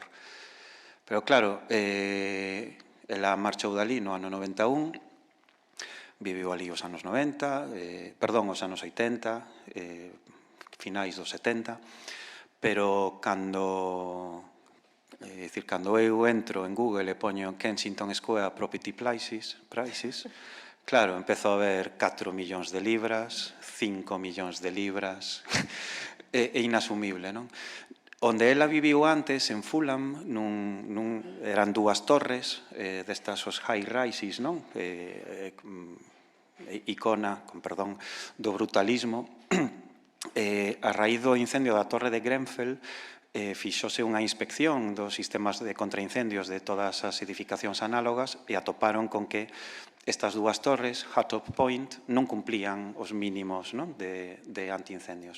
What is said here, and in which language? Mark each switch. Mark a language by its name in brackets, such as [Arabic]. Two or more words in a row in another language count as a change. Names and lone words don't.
[Galician] Pero claro, ela marchou dali no ano 91, viviu ali os anos 90, os anos 80, finais dos 70, pero cando eu entro en Google e poño Kensington Square [English] Property Prices, [Galician] claro, empezo a ver 4 millóns de libras, 5 millóns de libras, é inasumible, non? Onde ela viviu antes, en Fulham, eran 2 torres destas os [English] high rises, [Galician] non? Icona, do brutalismo. A raíz do incendio da Torre de Grenfell, fixose unha inspección dos sistemas de contraincendios de todas as edificacións análogas e atoparon con que estas 2 torres, Hatton Point, non cumplían os mínimos de antiincendios.